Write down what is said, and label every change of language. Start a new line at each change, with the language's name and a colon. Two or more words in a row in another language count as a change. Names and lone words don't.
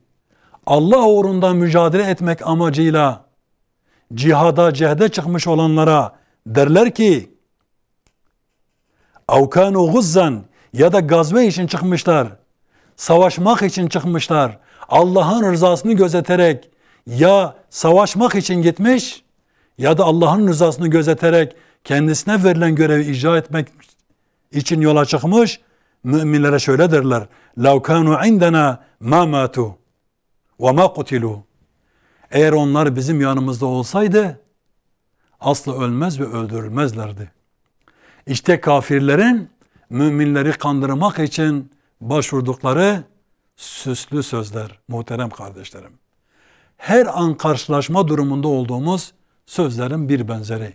Turkish: Allah uğrunda mücadele etmek amacıyla cehde çıkmış olanlara derler ki
Arabic: أو كانوا غزى,
Turkish: ya da gazve için çıkmışlar, savaşmak için çıkmışlar, Allah'ın rızasını gözeterek ya savaşmak için gitmiş ya da Allah'ın rızasını gözeterek kendisine verilen görevi icra etmek için yola çıkmış. Müminlere şöyle derler:
Arabic: لَوْ كَانُوا عِنْدَنَا مَا مَاتُوا وَمَا قُتِلُوا.
Turkish: Eğer onlar bizim yanımızda olsaydı asla ölmez ve öldürülmezlerdi. İşte kafirlerin müminleri kandırmak için başvurdukları süslü sözler muhterem kardeşlerim. Her an karşılaşma durumunda olduğumuz sözlerin bir benzeri.